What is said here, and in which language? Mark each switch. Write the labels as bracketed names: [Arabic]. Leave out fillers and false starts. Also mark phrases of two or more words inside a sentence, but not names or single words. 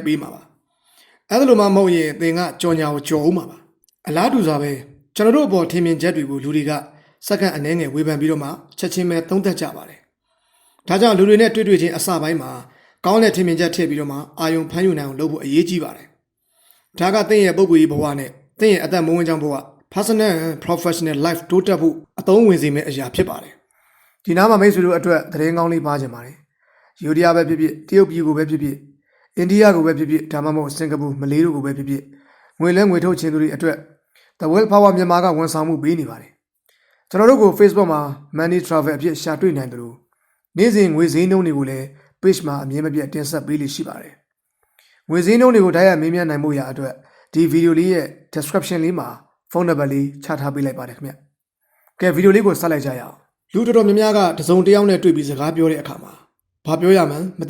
[Burmese] ပေးမှာပါအဲ့ဒါလိုမှမဟုတ်ရင်သင်ကကြော်ညာကိုကြော်ဦးမှာပါအလားတူစွာပဲကျွန်တော်တို့အပေါ်ထင်မြင်ချက်တွေကိုလူတွေကစက္ကန့်အနည်းငယ်ဝေဖန်ပြီးတော့မှချက်ချင်းပဲသုံးသပ်ကြပါတယ်ဒါကြောင့်လူတွေနဲ့တွေ့ချင်းအစပိုင်းမှာကောင်းတဲ့ထင်မြင်ချက် ထည့်ပြီးတော့မှအာယုံဖမ်းယူနိုင်အောင်လုပ်ဖို့အရေးကြီးပါတယ်ဒါကသင်ရဲ့ပုဂ္ဂိုလ်ရေးဘဝနဲ့သင်ရဲ့အသက်မွေးဝမ်းကြောင်းဘဝ [English] personal and professional life [Burmese] တိုးတက်ဖို့အသုံးဝင်စေမယ့်အရာဖြစ်ပါတယ်ဒီ နားမှာမိတ်ဆွေတို့အတွက်သတင်းကောင်းလေးပါချင်ပါတယ်ယူရီးယားပဲဖြစ်ဖြစ်တရုတ်ပြည်ကိုပဲဖြစ်ဖြစ်အိန္ဒိယကိုပဲဖြစ်ဖြစ်ဒါမှမဟုတ်စင်ကာပူမလေး တို့ကိုပဲဖြစ်ဖြစ်ငွေလဲငွေထုတ်ခြင်းသူတွေအတွက် the WillPower မြန်မာကဝန်ဆောင်မှုပေးနေပါတယ်ကျွန်တော်တို့ကို Facebook မှာ money travel အဖြစ်ရှာတွေ့နိုင်တယ်လို့နေ့စဉ်ငွေဈေးနှုန်းတွေကိုလည်း page မှာအမြဲမပြတ်တင်ဆက်ပေးလိရှိပါတယ်ငွေဈေးနှုန်းတွေကိုတိုက်ရိုက်မေးမြန်းနိုင်မှုရအတွက်ဒီဗီဒီယိုလေးရဲ့ description လေးမှာဖုန်းနံပါတ်လေးချထားပေးလိုက်ပါတယ်ခင်ဗျ။ကဲဗီဒီယိုလေးကိုဆက်လိုက်ကြရအောင်။လူတော်တော်များများကတစုံတစ်ယောက်နဲ့တွေ့ပြီးစကားပြောတဲ့အခါမှာဘာပြောရမှန်းမသိ